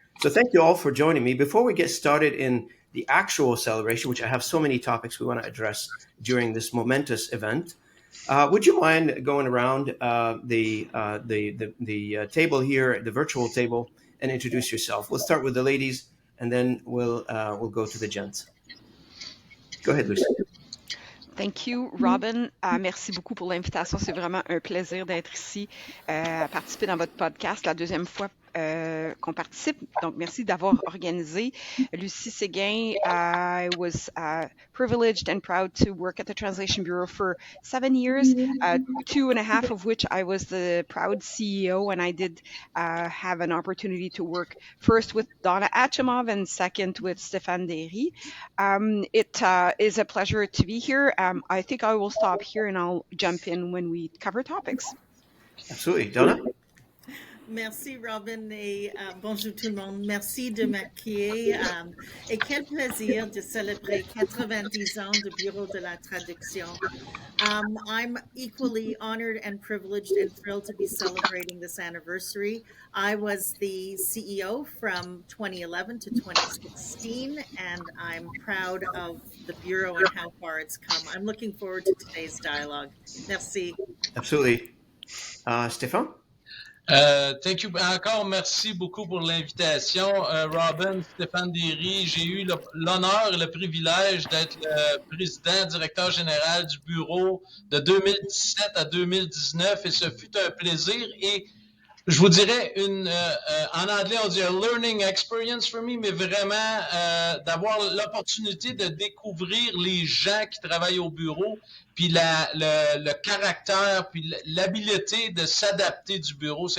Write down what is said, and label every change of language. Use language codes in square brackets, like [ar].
[en] So thank you all for joining me. Before we get started in the actual celebration, which I have so many topics we want to address during this momentous event. Would you mind going around the table here, the virtual table, and introduce yourself? We'll start with the ladies, and then we'll go to the gents. Go ahead, Lucie. Thank you, Robin. [fr] Merci beaucoup pour l'invitation. C'est vraiment un plaisir d'être ici, à participer dans votre podcast, la deuxième fois qu'on participe. Donc, merci d'avoir organisé. [en] Lucie Séguin, I was privileged and proud to work at the Translation Bureau for 7 years, 2.5 of which I was the proud CEO, and I did have an opportunity to work first with Donna Achimov and second with Stéphan Déry. It is a pleasure to be here. I think I will stop here and I'll jump in when we cover topics. Absolutely. Donna? [fr] Merci Robin et bonjour tout le monde. Merci de m'accueillir et quel plaisir de célébrer 90 ans du Bureau de la Traduction. [en] I'm equally honored and privileged and thrilled to be celebrating this anniversary. I was the CEO from 2011 to 2016, and I'm proud of the Bureau and how far it's come. I'm looking forward to today's dialogue. [fr] Merci. [en] Absolutely. Stéphan? Thank you. [fr] Encore merci beaucoup pour l'invitation. Robin, Stéphan Déry, j'ai eu l'honneur et le privilège d'être le président, directeur général du bureau de 2017 à 2019 et ce fut un plaisir et je vous dirais en anglais on dit [en] a learning experience for me, [fr] mais vraiment d'avoir l'opportunité de découvrir les gens qui travaillent au bureau, puis le caractère, puis l'habileté de s'adapter du bureau.